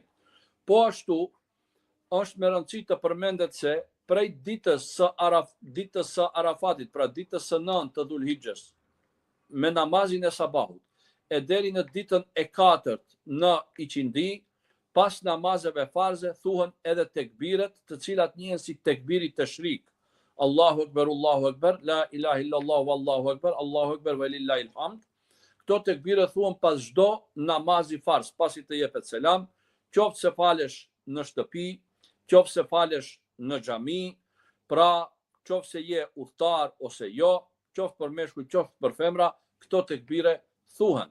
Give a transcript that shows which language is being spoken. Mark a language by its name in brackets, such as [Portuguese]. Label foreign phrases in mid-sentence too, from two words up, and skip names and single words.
[Albanian] Po ashtu është me rëndësi të përmendet se prej ditës së Arafatit, pra ditës së 9 të Dhulhixhës, me namazin e sabahut, e deri në ditën e 4 në iqindi, pas namazeve farze thuhen edhe tekbiret, të cilat njihen si tekbiri tashrik. [Arabic] الله أكبر لا إله إلا الله والله أكبر الله أكبر ولله الحمد. [Albanian] Këto tekbire thuhen pas çdo namazi farz, pasi të jepet selam, qoftë se falesh në shtëpi, qoftë se falesh në xhami, pra qoftë se je udhtar ose jo, qoftë për meshkuj, qoftë për femra, këto tekbire thuhen.